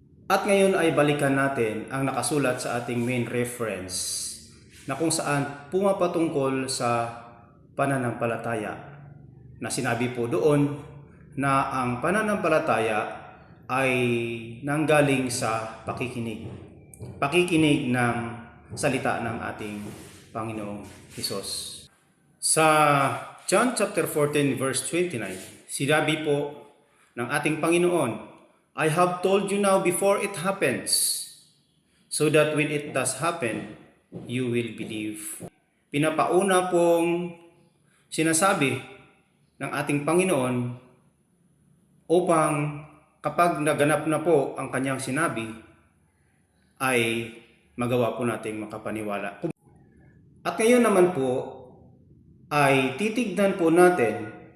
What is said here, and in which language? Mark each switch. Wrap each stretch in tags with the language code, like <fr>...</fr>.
<tl>At ngayon ay balikan natin ang nakasulat sa ating</tl> <en>main reference</en> <tl>na kung saan pumapatungkol sa pananampalataya na sinabi po doon na ang pananampalataya ay nanggaling sa pakikinig ng salita ng ating Panginoong Hesus. Sa John chapter 14 verse 29, sinabi po ng ating Panginoon,</tl> <en>I have told you now before it happens, so that when it does happen, you will believe.</en> <tl>Pinapauna pong sinasabi ng ating Panginoon upang kapag naganap na po ang kanyang sinabi, ay magawa po nating makapaniwala. At ngayon naman po ay titignan po natin</tl>